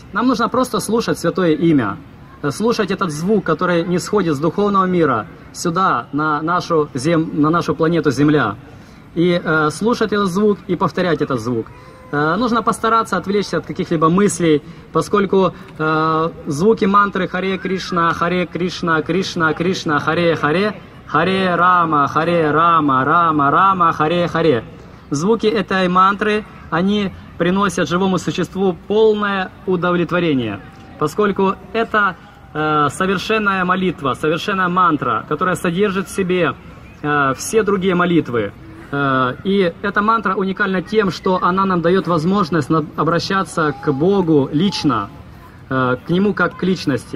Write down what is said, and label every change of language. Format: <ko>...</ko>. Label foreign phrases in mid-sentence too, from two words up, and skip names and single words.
<ru>Нам нужно просто слушать святое имя, слушать этот звук, который не сходит с духовного мира сюда, на нашу планету Земля. И слушать этот звук и повторять этот звук. Нужно постараться отвлечься от каких-либо мыслей, поскольку звуки мантры Харе Кришна, Кришна, Кришна, Харе Харе, Харе Рама, Рама, Рама, Харе Харе. Звуки этой мантры, они приносят живому существу полное удовлетворение, поскольку это совершенная молитва, совершенная мантра, которая содержит в себе все другие молитвы. И эта мантра уникальна тем, что она нам дает возможность обращаться к Богу лично, к Нему как к личности.</ru>